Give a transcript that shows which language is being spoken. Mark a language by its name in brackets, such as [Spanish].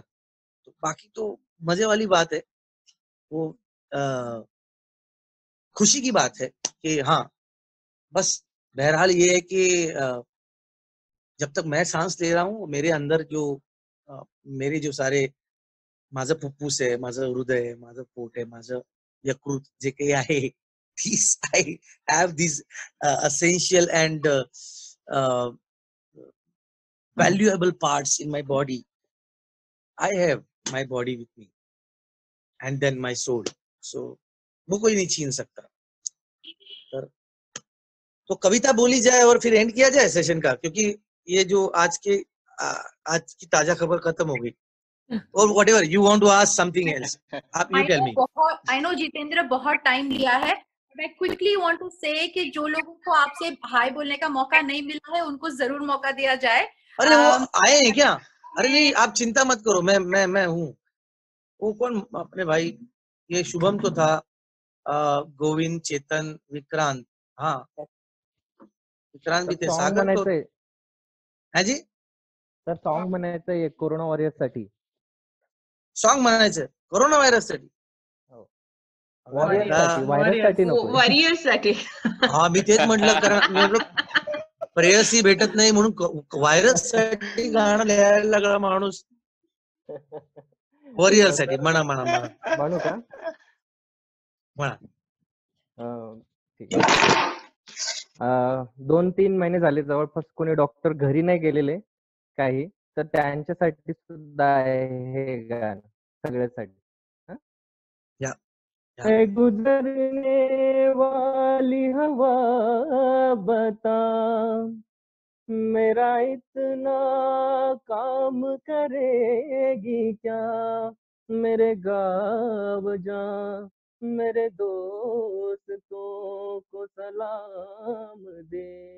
[Hindi] तो बाकी तो मजे वाली बात है, वो खुशी की बात है कि हाँ, बस बहरहाल ये है कि जब तक मैं सांस ले रहा हूँ, मेरे अंदर जो मेरे जो सारे, [Marathi] माझं फुफ्फुस आहे, माझं हृदय आहे, माझं पोट आहे, माझं यकृत जे काही आहे, [English] these I have these essential and valuable parts in my body. I have my body with me and then my soul. So [Hindi] वो कोई नहीं छीन सकता। [English] तर [Hindi] तो कविता बोली जाए और फिर एंड किया जाए सेशन का, क्योंकि ये जो आज की ताजा खबर खत्म हो गई। [English] और whatever you want to ask something else, आप you tell me. [Hindi] I know Jitendra बहुत टाइम लिया है, मैं क्विकली वांट टू से कि जो लोगों को आपसे हाय बोलने का मौका नहीं मिला है उनको जरूर मौका दिया जाए। अरे वो आए हैं क्या? अरे नहीं, आप चिंता मत करो, मैं हूँ। वो कौन अपने भाई, ये शुभम तो था, गोविंद, चेतन, विक्रांत, हाँ विक्रांत भी थे, सागर तो है जी। [Marathi] सर सॉन्ग म्हणायचंय कोरोना वॉरियर्स साठी, सॉन्ग म्हणायचं कोरोना व्हायरस साठी, वॉरियर्स साठी। हा मी तेच म्हटलं, कारण प्रेयसी भेटत नाही म्हणून व्हायरस साठी गाणं लिहायला लागला माणूस। वॉरियर साठी म्हणा म्हणू का? म्हणा। ठीक आहे। 2-3 महिने झाले जवळपास कोणी डॉक्टर घरी नाही गेलेले काही, तर त्यांच्यासाठी सुद्धा आहे हे गाणं सगळ्यासाठी। [Hindi] गुजरने वाली हवा बता, मेरा इतना काम करेगी क्या, मेरे गाँव जा, मेरे दोस्तों को सलाम दे।